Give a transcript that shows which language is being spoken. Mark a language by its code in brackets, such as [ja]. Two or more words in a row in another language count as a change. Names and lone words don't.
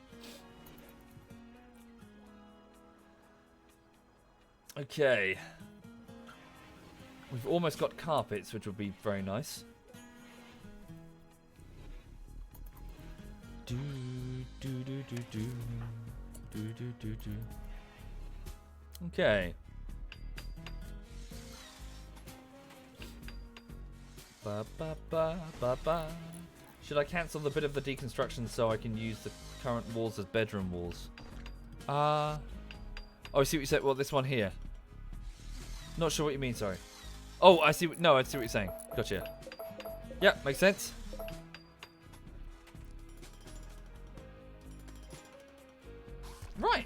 [en] Okay. We've almost got carpets, which would be very nice. Do do do do do do do do do. Okay. Ba ba ba ba ba. Should I cancel the bit of the deconstruction so I can use the current walls as bedroom walls? Oh, I see what you said. Well, this one here. Not sure what you mean. Sorry. Oh, I see. No, I see what you're saying. Gotcha. Yeah, makes sense. Right.